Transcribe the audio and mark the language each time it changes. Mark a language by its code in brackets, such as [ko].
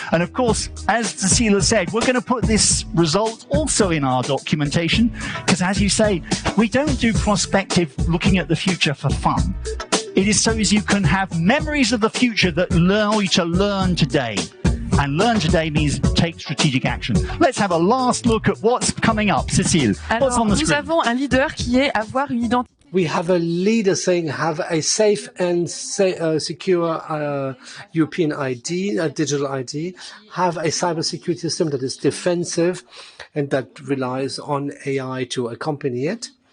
[en] And of course, as Cecilia said, we're going to put this result also in our documentation, because as you say, we don't do prospective looking at the future for fun. It is so as you can have memories of the future that allow you to learn today. And learn today means take strategic action. Let's have a last look at what's coming up. Cécile, what's on the screen? [fr] Nous avons un leader qui est avoir une identité. [en] We have a leader saying have a safe and secure European ID, a digital ID, have a cybersecurity system that is defensive and that relies on AI to accompany it.